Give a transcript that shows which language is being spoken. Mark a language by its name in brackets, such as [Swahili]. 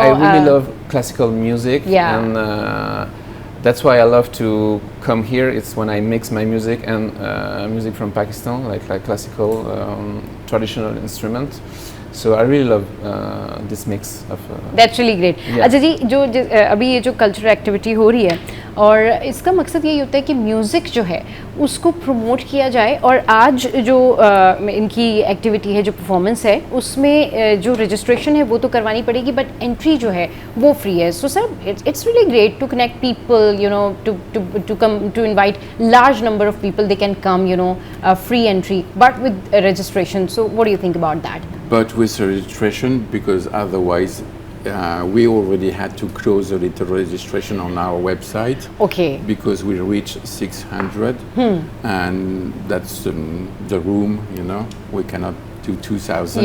[English] I really love classical music. Yeah. And that's why I love to come here. It's when I mix my music and music from Pakistan, like classical traditional instrument. So I really love this mix of. That's really great. Yeah. [Hindi] अच्छा जी, अभी ये जो cultural activity हो रही है और इसका मकसद यही होता है कि म्यूज़िक जो है उसको प्रमोट किया जाए। और आज जो इनकी एक्टिविटी है, जो परफॉर्मेंस है, उसमें जो रजिस्ट्रेशन है वो तो करवानी पड़ेगी, बट एंट्री जो है वो फ्री है। [English] So sir, it's really great to connect people, you know, to come to invite large number of people, they can come, you know, free entry but with registration. So what do you think about that? But with registration, because otherwise we already had to close a little registration on our website Okay. because we reached 600 and that's the room, you know, we cannot do 2,000.